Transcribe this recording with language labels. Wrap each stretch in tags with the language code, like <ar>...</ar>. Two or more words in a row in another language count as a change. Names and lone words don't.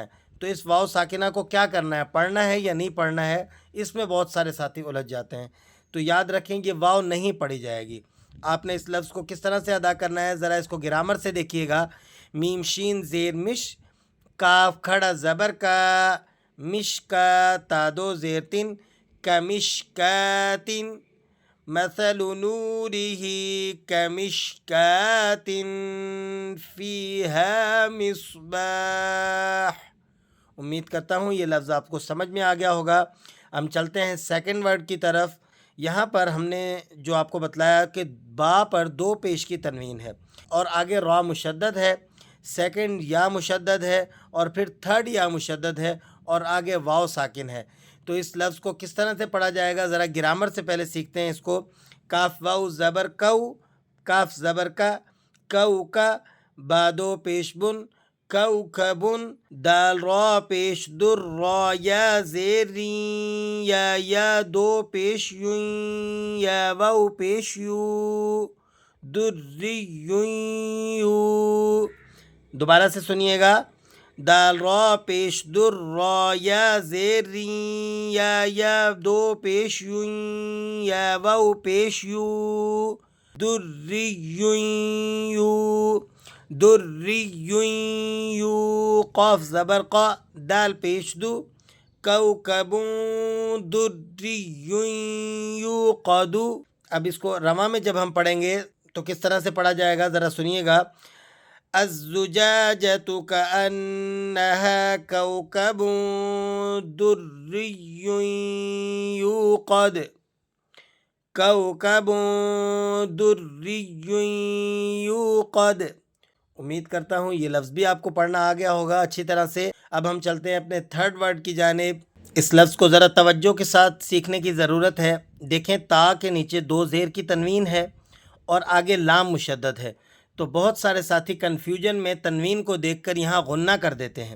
<ur>تو اس واو ساکنہ کو کیا کرنا ہے؟ پڑھنا ہے یا نہیں پڑھنا ہے؟ اس میں بہت سارے ساتھی الجھ جاتے ہیں۔ تو یاد رکھیں، یہ واو نہیں پڑھی جائے گی۔ آپ نے اس لفظ کو کس طرح سے ادا کرنا ہے؟ ذرا اس کو گرامر سے دیکھیے گا۔ میم شین زیر مش، کاف کھڑا زبر کا، مش کا، تا دو زیر تن، کمشکاتن،</ur> <ar>مثل نوره كمشكاة فيها مصباح۔</ar> <ur>امید کرتا ہوں یہ لفظ آپ کو سمجھ میں آ گیا ہوگا۔ ہم چلتے ہیں</ur> <en>second word</en> <ur>کی طرف۔ یہاں پر ہم نے جو آپ کو بتلایا کہ با پر دو پیش کی تنوین ہے اور آگے را مشدد ہے، سیکنڈ یا مشدد ہے اور پھر تھرڈ یا مشدد ہے اور آگے واو ساکن ہے۔ تو اس لفظ کو کس طرح سے پڑھا جائے گا؟ ذرا گرامر سے پہلے سیکھتے ہیں اس کو۔ کاف واو زبر کو، کاف زبر کا، کو کا، با دو پیش بن، کوکبن، دال را پیش در، را یا زیر رین، یا دو پیش یون، یا واو پیش یو، دری یو۔ دوبارہ سے سنیے گا، دال را پیش در، را یا زیر رین، یا دو پیش یون، یا واو پیش یو، دری یو، دری یو۔ قاف زبر قا، دال پیش دو، کوکبون، دری یوقدو۔ اب اس کو رما میں جب ہم پڑھیں گے تو کس طرح سے پڑھا جائے گا؟ ذرا سنیے گا،</ur> <ar>الزجاجۃ کأنہا کوکب دری یوقد، کوکب دری یوقد۔</ar> <ur>امید کرتا ہوں یہ لفظ بھی آپ کو پڑھنا آ گیا ہوگا اچھی طرح سے۔ اب ہم چلتے ہیں اپنے</ur> <en>third word</en> <ur>کی جانب۔ اس لفظ کو ذرا توجہ کے ساتھ سیکھنے کی ضرورت ہے۔ دیکھیں، تا کے نیچے دو زیر کی تنوین ہے اور آگے لام مشدد ہے۔ تو بہت سارے ساتھی کنفیوژن میں تنوین کو دیکھ کر یہاں غنہ کر دیتے ہیں۔</ur>